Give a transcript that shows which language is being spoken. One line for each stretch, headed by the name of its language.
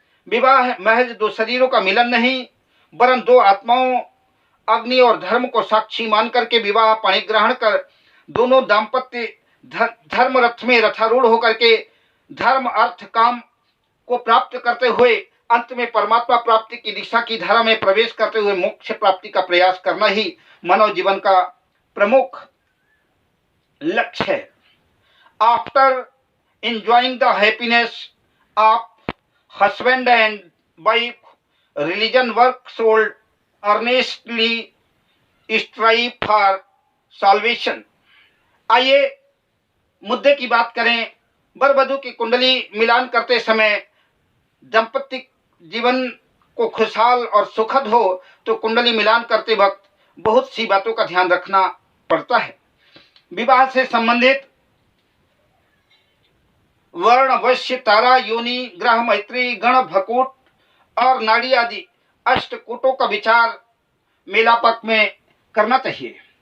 Hindi: विवाह महज 2 शरीरों का मिलन नहीं, वरन 2 आत्माओं अग्नि और धर्म को साक्षी मान करके विवाह पाणिग्रहण कर दोनों दाम्पत्य धर्म रथ में रथारूढ़ होकर के धर्म अर्थ काम को प्राप्त करते हुए अंत में परमात्मा प्राप्ति की दिशा की धारा में प्रवेश करते हुए मोक्ष प्राप्ति का प्रयास करना ही मानव जीवन का प्रमुख लक्ष्य है।
English: After enjoying the happiness of husband and wife, religion works would earnestly strive for salvation।
Hindi: आइए मुद्दे की बात करें। वर वधू की कुंडली मिलान करते समय दाम्पत्य जीवन को खुशहाल और सुखद हो तो कुंडली मिलान करते वक्त बहुत सी बातों का ध्यान रखना पड़ता है। विवाह से संबंधित वर्ण, वश्य, तारा, योनि, ग्रह, मैत्री, गण, भकूट और नाड़ी आदि अष्टकूटों का विचार मेलापक में करना चाहिए।